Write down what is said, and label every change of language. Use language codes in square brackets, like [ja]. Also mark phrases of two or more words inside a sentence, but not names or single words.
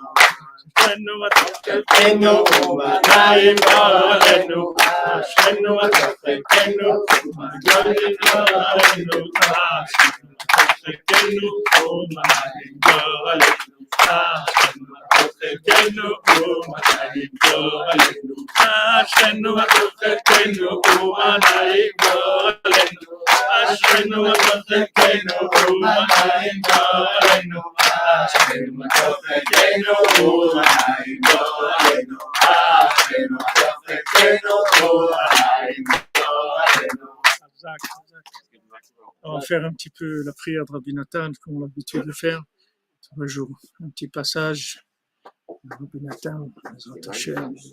[he] אשרינו מה טוב חלקנו ומנעים גורלנו, אשרינו מה טוב חלקנו ומנעים גורלנו, חלקנו ומנעים גורלנו, אשרינו מה טוב חלקנו ומנעים גורלנו, אשרינו מה טוב חלקנו ומנעים גורלנו, אשרינו ותוכנו ומנעים גואלנו אשרינו ותוכנו ומנעים גואלנו אשרינו ותוכנו ומנעים גואלנו. [fr] On va faire un petit peu la prière de Rabbi Nathan, comme on a l'habitude de faire tous les jours. Un petit passage. Rabbi Nathan, [he] בעזרת השם.